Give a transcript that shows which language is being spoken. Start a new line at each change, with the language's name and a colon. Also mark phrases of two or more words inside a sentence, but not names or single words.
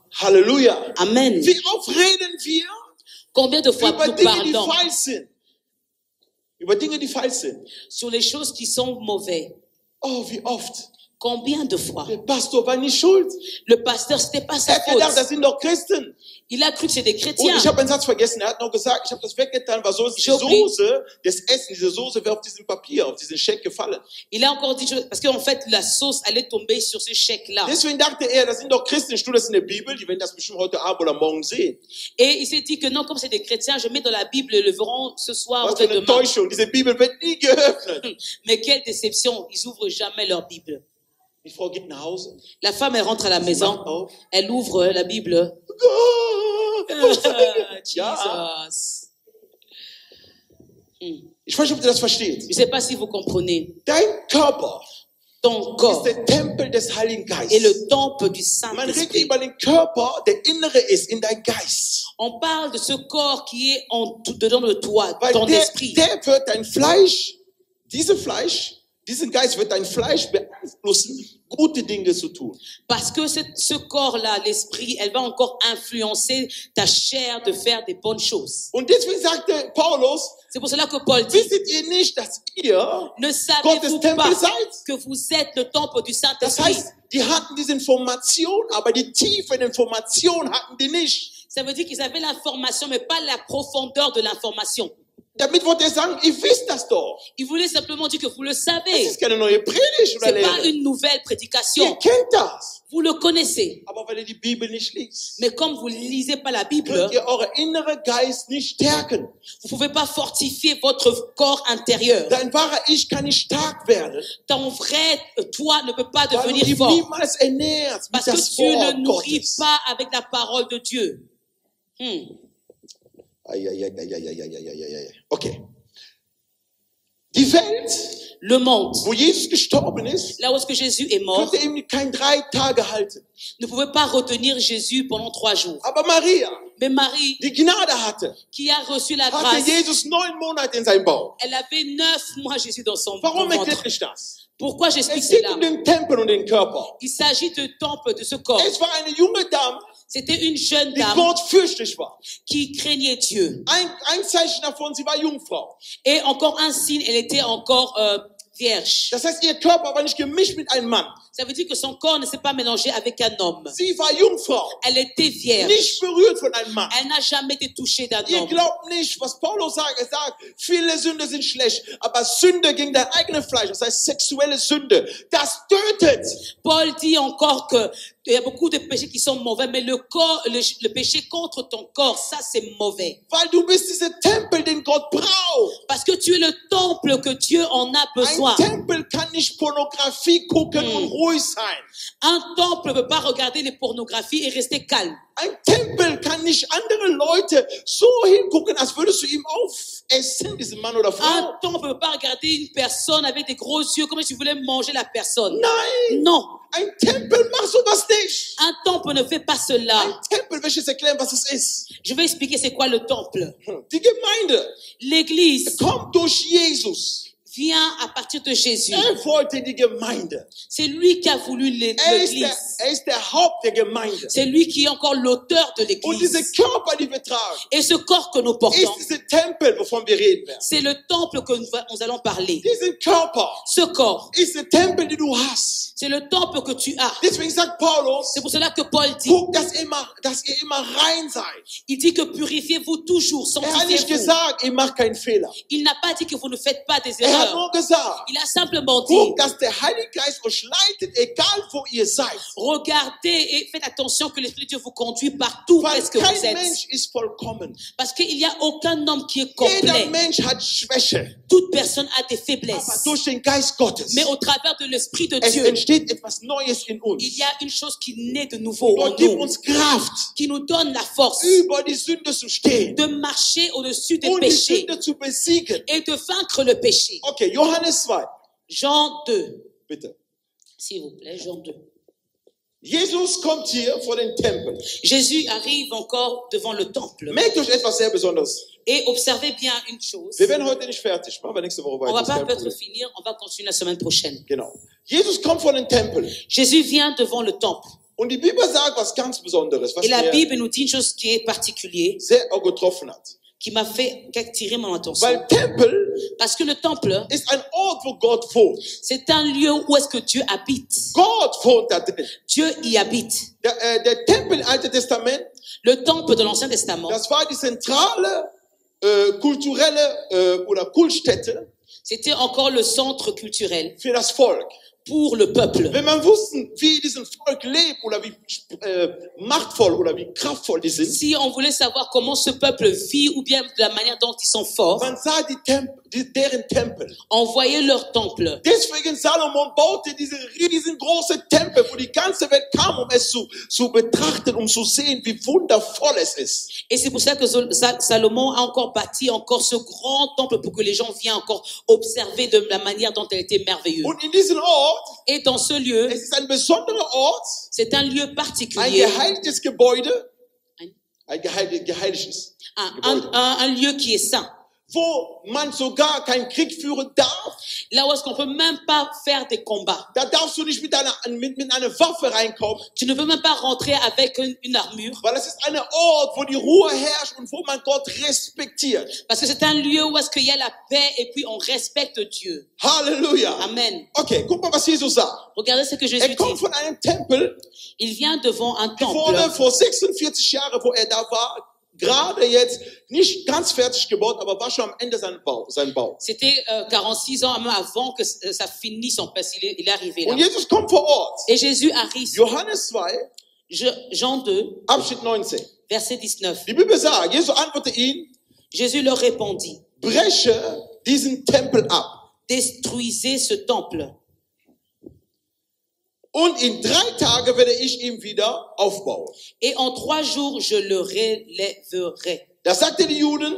German: Halleluja. Amen. Wie oft reden wir
French: Combien de fois
German: über
French: nous
German: Dinge, die
French: parlons
German: falsch sind? Über Dinge, die falsch sind.
French: sur les choses qui sont mauvaises?
German: Oh, wie oft.
French: Combien de fois?
German: Der Pastor war nicht schuld.
French: Le pasteur, c'était pas
German: Er
French: sa
German: hat gedacht, das
French: faute.
German: sind doch Christen.
French: Il a cru que c'était des
German: Und
French: chrétiens.
German: ich habe einen Satz vergessen. Er hat noch gesagt, ich habe das weggetan, weil sonst die Soße, das Essen, diese Soße wäre auf diesem Papier, auf diesen Scheck gefallen.
French: Il a encore dit, parce qu'en fait, la sauce allait tomber sur ce chèque-là.
German: Deswegen dachte er, das sind doch Christen, ich tue das in der Bibel, die werden das bestimmt heute Abend oder morgen sehen.
French: Et il s'est dit que non, comme c'est des chrétiens, je mets dans la Bible, ils le verront ce soir ou
German: Was für eine
French: demain.
German: Täuschung, diese Bibel wird nie geöffnet.
French: Mais quelle déception, ils ouvrent jamais leur Bible.
German: Die Frau geht nach Hause.
French: La femme, elle rentre à la maison, elle ouvre la Bible.
German: Ja. Jesus. Ich weiß nicht, ob ihr das versteht.
French: Je ne sais pas si vous comprenez.
German: Dein Körper
French: Ton
German: ist
French: corps
German: der Tempel des Heiligen
French: est
German: Geistes.
French: le temple du
German: Man redet
French: Saint-Esprit.
German: über den Körper, der innere ist, in dein Geist.
French: On parle de ce corps qui est dedans de toi,
German: Weil
French: ton
German: der
French: esprit.
German: wird dein Fleisch, diesen Geist wird dein Fleisch beeinflussen, gute Dinge zu tun.
French: Parce que ce corps-là, l'esprit, elle va encore influencer ta chair de faire des bonnes choses.
German: Und deswegen sagte Paulus,
French: C'est pour cela que Paul dit,
German: wisset ihr nicht, dass ihr
French: ne
German: Gottes
French: savez-vous
German: Tempel
French: pas
German: seid?
French: que vous êtes le temple du
German: Das
French: Saint-Esprit?
German: heißt, die hatten diese Information, aber die Tiefe in Information hatten die nicht.
French: Ça veut dire qu'ils avaient l'information, mais pas la profondeur de l'information.
German: Damit wollte er sagen, ihr wisst das doch.
French: Il voulait simplement dire que vous le
German: Das
French: savez.
German: ist keine neue Predigt oder
French: C'est pas
German: Lehre.
French: une nouvelle
German: Ihr
French: prédication.
German: kennt das.
French: Vous le connaissez.
German: Aber weil ihr die Bibel nicht liest,
French: Mais comme vous ne lisez pas la Bible,
German: könnt ihr eure innere Geist nicht stärken.
French: vous pouvez pas fortifier votre corps intérieur.
German: Dein wahrer Ich kann nicht stark werden,
French: Ton vrai toi ne peut pas
German: weil du
French: devenir
German: ihn
French: fort.
German: niemals ernährst mit
French: Parce que
German: das
French: tu ne
German: Wort
French: nourris
German: Gottes.
French: pas avec la parole de Dieu.
German: Okay. Die Welt,
French: Le monde,
German: wo Jesus gestorben ist,
French: là où est-ce que Jésus est mort,
German: konnte ihm kein 3 Tage halten.
French: ne pouvait pas retenir Jésus pendant 3 jours.
German: Aber Maria,
French: Mais Marie,
German: die Gnade hatte,
French: qui a reçu la
German: hatte
French: grâce,
German: Jesus 9 Monate in seinem Bauch.
French: elle avait 9 mois Jésus dans son
German: Warum
French: ventre.
German: erklärt ich das?
French: Pourquoi j'explique
German: Es geht
French: cela?
German: um den Tempel und den Körper.
French: Il s'agit du temple de ce corps.
German: Es war eine junge Dame,
French: C'était une jeune
German: die
French: dame
German: gottfürchtig war.
French: qui craignait Dieu.
German: Ein Zeichen davon, sie war Jungfrau.
French: Et encore un signe, elle était encore vierge.
German: Das heißt, ihr Körper war nicht gemischt mit einem Mann.
French: Ça veut dire que son corps ne s'est pas mélangé avec un homme.
German: Sie war Jungfrau,
French: Elle était vierge.
German: nicht berührt von einem Mann.
French: Elle n'a jamais été touchée d'un
German: Ihr
French: homme.
German: glaubt nicht, was Paulus sagt. Er sagt, viele Sünde sind schlecht, aber Sünde gegen dein eigenes Fleisch, das heißt sexuelle Sünde, das tötet.
French: Paul dit encore que il y a beaucoup de péchés qui sont mauvais, mais le péché contre ton corps, ça c'est mauvais.
German: Weil du bist dieser Tempel, den Gott braucht.
French: Parce que tu es le temple que Dieu en a besoin.
German: Ein Tempel kann nicht Pornografie gucken und ruhig sein.
French: Un temple ne peut pas regarder les pornographies et rester calme.
German: Ein Tempel kann nicht andere Leute so hingucken, als würdest du ihm aufessen, diesen Mann oder Frau.
French: Un temple ne peut pas regarder une personne avec des gros yeux comme si tu voulais manger la personne.
German: Nein,
French: Non.
German: ein Tempel macht sowas nicht.
French: Un temple ne fait pas cela.
German: Ein Tempel, will ich jetzt erklären, was es ist.
French: Je vais expliquer c'est quoi le temple.
German: Die Gemeinde
French: L'église
German: kommt durch Jesus.
French: vient à partir de Jésus.
German: Wollte die Gemeinde.
French: C'est lui qui a voulu l'église.
German: Ist der Haupt der Gemeinde.
French: C'est lui qui est encore l'auteur de
German: Und diese
French: l'église.
German: Körper, die wir tragen,
French: Et ce corps que nous portons,
German: ist dieser Tempel, wovon wir reden werden.
French: c'est le temple que nous allons parler.
German: Diesen Körper
French: Ce corps,
German: ist der Tempel, den du hast.
French: c'est le temple que tu as.
German: Deswegen sagt Paulus,
French: C'est pour cela que Paul dit,
German: guckt, dass ihr immer rein seid.
French: il dit que purifiez-vous toujours,
German: Er hat nicht
French: sanctifiez-vous.
German: gesagt, ihr macht keinen Fehler.
French: Il n'a pas dit que vous ne faites pas des
German: Er hat
French: erreurs.
German: nur gesagt,
French: Il a simplement dit,
German: guckt, dass der Heilige Geist euch leitet, egal wo ihr seid.
French: regardez et faites attention que l'Esprit de Dieu vous conduit partout où
German: Weil
French: est-ce que vous
German: kein
French: êtes.
German: Mensch ist vollkommen.
French: Parce qu'il n'y a aucun homme qui est
German: Jeder
French: complet.
German: Mensch hat Schwäche.
French: Toute personne a des
German: Aber
French: faiblesses.
German: durch den Geist Gottes,
French: Mais au travers de l'Esprit de
German: es
French: Dieu,
German: entsteht etwas Neues in uns.
French: il y a une chose qui naît de nouveau en
German: Gott gibt
French: nous,
German: uns Kraft,
French: qui nous donne la force
German: über die Sünde zu stehen
French: de marcher au-dessus des
German: und die
French: péchés
German: Sünde zu besiegen.
French: et de vaincre le péché.
German: Okay, Johannes 2,
French: Jean 2,
German: bitte.
French: s'il vous plaît, Jean 2.
German: Jesus kommt hier vor den Tempel.
French: Jésus arrive encore devant le temple.
German: Merkt euch etwas sehr Besonderes.
French: Et observez bien une chose.
German: Wir werden heute nicht fertig. Machen wir nächste Woche
French: On va
German: weiter.
French: pas
German: ist kein
French: peut-être
German: Problem.
French: finir, on va continuer la semaine prochaine.
German: Genau. Jesus kommt vor den Tempel.
French: Jésus vient devant le temple.
German: Und die Bibel sagt was ganz Besonderes, was
French: Et la
German: mir
French: Bible nous dit une chose qui est particulière,
German: sehr auch getroffen hat.
French: qui m'a fait attirer mon attention.
German: Weil Tempel
French: Parce que le temple,
German: ist ein Ort, wo Gott wohnt.
French: c'est un lieu où est-ce que Dieu habite.
German: Gott wohnt da drin.
French: Dieu y habite.
German: Der Tempel im Alten Testament,
French: Le temple de l'Ancien Testament,
German: das war die zentrale kulturelle oder Kultstätte
French: c'était encore le centre culturel
German: für das Volk.
French: pour le peuple.
German: Wenn man wusste, wie dieses Volk lebt oder wie machtvoll oder wie kraftvoll die sind,
French: Si on voulait savoir comment ce peuple vit ou bien de la manière dont ils sont forts,
German: man sah deren Tempel.
French: on voyait leur temple.
German: Deswegen Salomon baute diese riesengroße Tempel, wo die ganze Welt kam, um es zu betrachten, um zu sehen, wie wundervoll es ist.
French: Et c'est pour ça que Salomon a encore bâti encore ce grand temple pour que les gens viennent encore observer de la manière dont elle était merveilleuse.
German: Und in diesem Ort,
French: Et dans ce lieu,
German: es ist ein besonderer Ort,
French: c'est un lieu
German: ein
French: particulier,
German: geheiligtes Gebäude, Ein- ein geheiligtes Gebäude,
French: un lieu qui est saint.
German: wo man sogar keinen Krieg führen darf.
French: Là où est-ce qu'on peut même pas faire des combats.
German: Da darfst du nicht mit einer Waffe reinkommen,
French: Tu ne peux même pas rentrer avec une armure.
German: weil es ist ein Ort, wo die Ruhe herrscht und wo man Gott respektiert.
French: Parce que c'est un lieu où est-ce qu'il y a la paix et puis on respecte Dieu.
German: Halleluja. Amen. Okay, guck mal, was Jesus sagt.
French: Regardez ce que Jésus
German: Kommt
French: dit.
German: von einem Tempel,
French: Il vient devant un
German: wurde
French: temple.
German: vor 46 Jahren, wo da war, gerade jetzt nicht ganz fertig gebaut, aber war schon am Ende sein Bau.
French: C'était 46 ans, même avant que ça finisse son place. Il est arrivé là.
German: Und Jesus kommt vor Ort.
French: Et Jésus arrive.
German: Johannes 2,
French: Jean 2,
German: Abschnitt 19.
French: verset 19.
German: Die Bibel sagt, Jesus antwortete ihn,
French: Jésus leur répondit,
German: breche diesen Tempel ab.
French: détruisez ce temple.
German: Und in 3 Tagen werde ich ihn wieder aufbauen.
French: Et en 3 jours, je le relèverai.
German: Das sagte die Juden,